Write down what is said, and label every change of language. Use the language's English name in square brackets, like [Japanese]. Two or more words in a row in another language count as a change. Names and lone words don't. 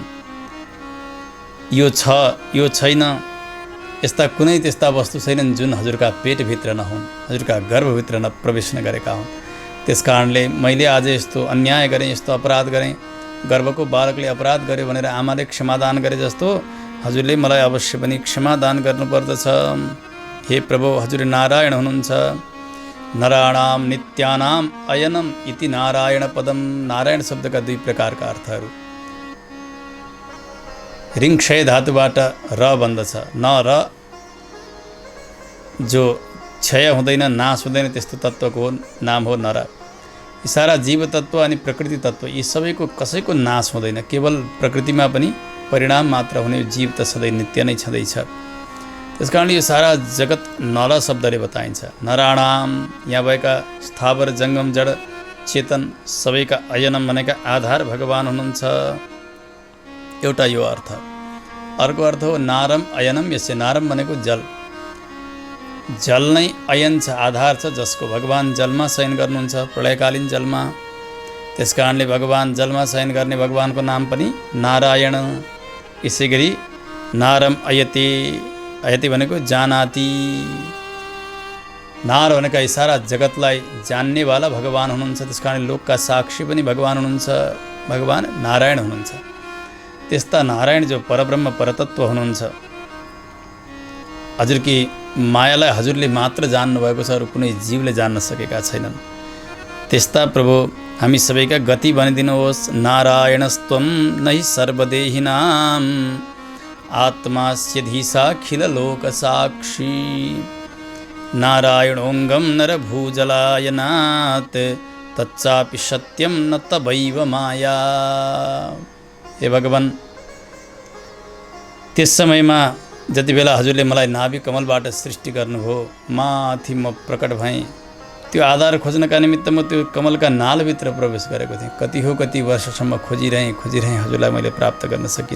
[Nepali] यो छ यो छैन, यस्ता कुनै त्यस्ता वस्तु छैनन् जुन हजुरका पेटभित्र नहुन्, हजुरका गर्भभित्र प्रवेश नगरेका हुन्। त्यस कारणले मैले आज यस्तो अन्याय गरेँ, यस्तो अपराध गरेँ, गर्भको बालकले अपराध गर्यो भनेर आमाले क्षमादान गरे जस्तो हजुरले मलाई अवश्य पनि क्षमादान गर्नुपर्दछ। हे प्रभु, हजुर नारायण हुनुहुन्छ। [Sanskrit] नराणाम नित्यानाम अयनम इति नारायण पदम। [Nepali] नारायण शब्दका दुई प्रकारका अर्थहरू। ऋङ्क्षय धातुबाट र बन्दछ। न र जो क्षय हुँदैन, नाश हुँदैन, त्यस्तो तत्त्वको नाम हो नर। यी सारा जीव तत्त्व अनि प्रकृति तत्त्व यी सबैको कसैको नाश हुँदैन, केवल प्रकृतिमा पनि परिणाम मात्र हुने। जीव त सधैँ नित्य नै छँदैछ। त्यस कारणले यो सारा जगत नर शब्दले बताइन्छ। नराणाम, यहाँ भएका स्थावर जङ्गम जड चेतन सबैका अयनम भनेका आधार भगवान हुनुहुन्छ। एउटा यो अर्थ। अर्को अर्थ हो [Sanskrit] नारम अयनम यस्य। [Nepali] नारम भनेको जल, जल नै अयन छ, आधार छ, जसको भगवान जलमा शयन गर्नुहुन्छ, प्रलयकालीन जलमा। त्यस कारणले भगवान जलमा शयन गर्ने भगवानको नाम पनि नारायण। यसै गरी [Sanskrit] नारम अयते, अयते [Nepali] भनेको जानाति। नार भनेका यी सारा जगतलाई जान्नेवाला भगवान हुनुहुन्छ। त्यस कारण लोकका साक्षी पनि भगवान हुनुहुन्छ, भगवान नारायण हुनुहुन्छ। त्यस्ता नारायण जो परब्रह्म परतत्व हुनुहुन्छ, हजुरकी मायालाई हजुरले मात्र जान्नुभएको छ, अरू कुनै जीवले जान्न सकेका छैनन्। त्यस्ता प्रभु हामी सबैका गति बनिदिनुहोस्। [Sanskrit] नारायणस्त्वं नहि सर्वदेहिनां आत्मास्यधीसाखिल लोकसाक्षी नारायणोऽङ्गं नरभूजलायनात् तच्चापि सत्यं न तवैव माया। [Nepali] हे भगवान, त्यस समयमा जति बेला हजुरले मलाई नाभि कमलबाट सृष्टि गर्नुभयो, माथि म प्रकट भएँ। त्यो आधार खोज्नका निमित्त म त्यो कमलका नालभित्र प्रवेश गरेको थिएँ। कति वर्षसम्म खोजिरहेँ, हजुरलाई मैले प्राप्त गर्न सकिनँ।